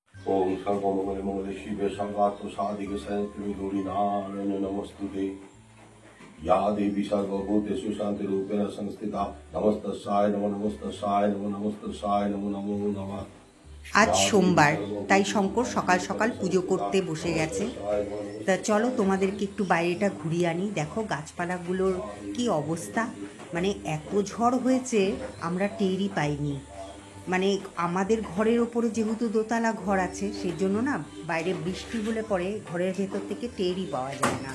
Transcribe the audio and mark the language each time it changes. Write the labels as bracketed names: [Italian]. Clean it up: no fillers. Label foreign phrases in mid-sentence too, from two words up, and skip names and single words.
[Sanskrit] ओम सर्वमंगल मंगल शिवे सर्वात्म साधिक संयंत्र गौरी नारायण नमस्तुते या देवी सर्वभूतेषु शांति रूपेण संस्थिता नमस्तस्याय नमो नमस्तस्याय नमो नमस्तस्याय नमो नमो नमः। [Bangla] আজ সোমবার, তাই শঙ্কর সকাল সকাল পুজো করতে বসে গেছে। তা চলো তোমাদেরকে একটু বাইরেটা ঘুরিয়ে আনি। দেখো গাছপালাগুলোর কি অবস্থা, মানে এত ঝড় হয়েছে আমরা টেরই পাইনি। মানে আমাদের ঘরের ওপরে যেহেতু দোতলা ঘর আছে, সেই জন্য না বাইরে বৃষ্টি হলে পরে ঘরের ভেতর থেকে টেরই পাওয়া যায় না।